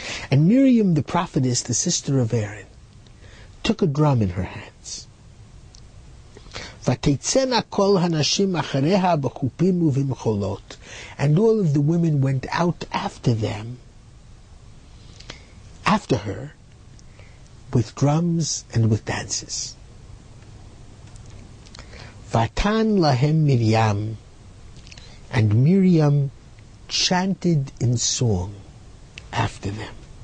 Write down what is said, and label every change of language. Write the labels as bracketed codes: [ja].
[en] And Miriam the prophetess, the sister of Aaron, took a drum in her hands. [he] ותצאנה כל הנשים אחריה בחופים ובמחולות. [en] And all of the women went out after her, with drums and with dances. [he] Vatan lahem Miriam, [en] and Miriam chanted in song after them.